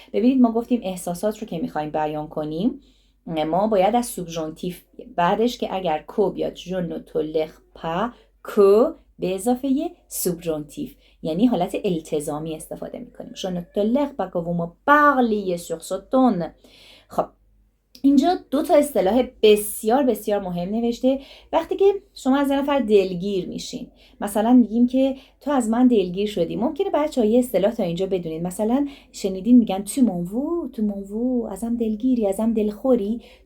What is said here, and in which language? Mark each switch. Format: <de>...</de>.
<fa>ببینید ما گفتیم احساسات رو که میخوایم بیان کنیم ما باید از سوبژانتیف بعدش که اگر کو بیاد</fa> <fr>je ne tolère pas</fr> <fa>که به اضافه سوبژانتیف یعنی حالت التزامی استفاده میکنیم.</fa> <fr>je ne tolère pas que vous me parliez sur ce ton.</fr> <fa>خب اینجا دو تا اصطلاح بسیار بسیار مهم نوشته. وقتی که شما از نفر دلگیر میشین، مثلا میگیم که تو از من دلگیر شدی، ممکنه بچه‌ها یه اصطلاح تا اینجا بدونید. مثلا شنیدین میگن</fa> <fr>tu m'en veux،</fr> <fa>ازم دلگیری، ازم دلخوری.</fa>